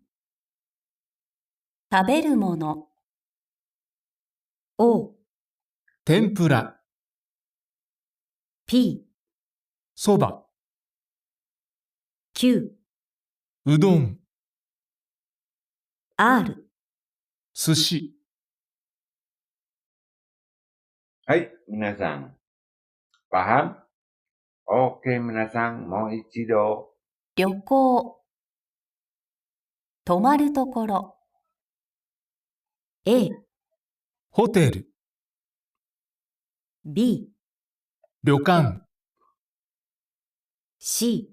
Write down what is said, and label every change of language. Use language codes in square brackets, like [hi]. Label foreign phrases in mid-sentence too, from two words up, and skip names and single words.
[ja] 食べるもの。O、天ぷら、 P、そば、 Q、うどん、 R。寿司。はい、皆さん. [id] Paham? Oke, [ja] 皆さん、もう一度. 旅行、泊まるところ。A、ホテル、 B、旅館、 C、